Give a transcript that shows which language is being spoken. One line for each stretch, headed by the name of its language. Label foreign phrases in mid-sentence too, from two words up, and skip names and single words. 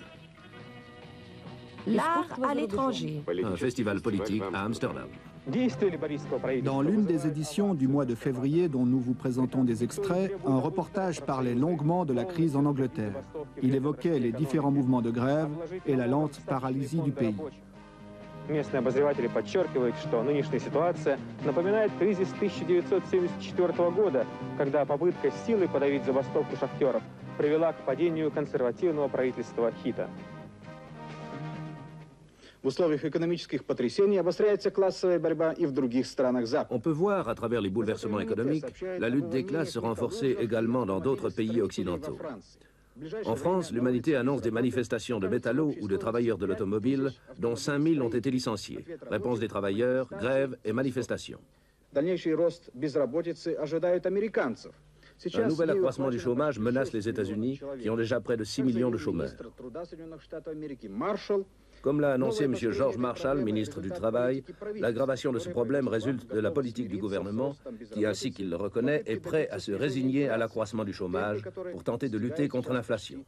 French: L'art à l'étranger. Un festival politique à Amsterdam. Dans l'une des éditions du mois de février dont nous vous présentons des extraits, un reportage parlait longuement de la crise en Angleterre. Il évoquait les différents mouvements de grève et la lente paralysie du pays.
Russian: Местные обозреватели подчеркивают, что нынешняя ситуация напоминает кризис 1974 года, когда попытка силой подавить забастовку шахтеров привела к падению консервативного правительства Хита. В условиях экономических потрясений обостряется классовая борьба и в других странах Запада.
French: On peut voir, à travers les bouleversements économiques, la lutte des classes se renforcer également dans d'autres pays occidentaux. En France, l'humanité annonce des manifestations de métallos ou de travailleurs de l'automobile, dont 5000 ont été licenciés. Réponse des travailleurs, grève et manifestations.
Russian: Дальнейший рост безработицы ожидает американцев.
French: Un nouvel accroissement du chômage menace les États-Unis, qui ont déjà près de 6 millions de chômeurs. Comme l'a annoncé M. George Marshall, ministre du Travail, l'aggravation de ce problème résulte de la politique du gouvernement qui, ainsi qu'il le reconnaît, est prêt à se résigner à l'accroissement du chômage pour tenter de lutter contre l'inflation.